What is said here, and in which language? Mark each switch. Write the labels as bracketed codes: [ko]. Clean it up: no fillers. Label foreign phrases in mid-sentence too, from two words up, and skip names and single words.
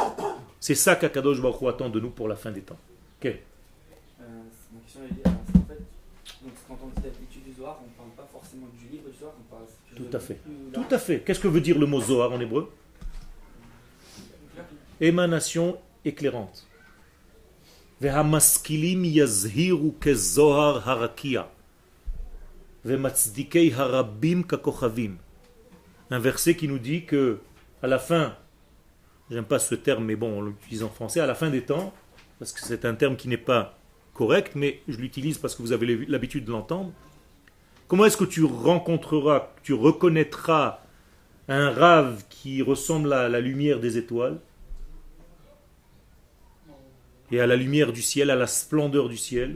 [fr] C'est ça qu'Akadosh Baruch Hu attend de nous pour la fin des temps. Okay. Ma question est en fait, donc, quand on dit l'étude du Zohar, on ne parle pas forcément du livre du Zohar, on parle tout à fait. Tout à fait. Qu'est-ce que veut dire le mot Zohar en hébreu? Émanation éclairante. [he] והמשכילים יזהירו כזהר הרקיע. ומצדיקי הרבים ככוכבים. [fr] Un verset qui nous dit que à la fin, j'aime pas ce terme, mais bon, on l'utilise en français, à la fin des temps, parce que c'est un terme qui n'est pas correct, mais je l'utilise parce que vous avez l'habitude de l'entendre. Comment est-ce que tu rencontreras, tu reconnaîtras un rave qui ressemble à la lumière des étoiles et à la lumière du ciel, à la splendeur du ciel?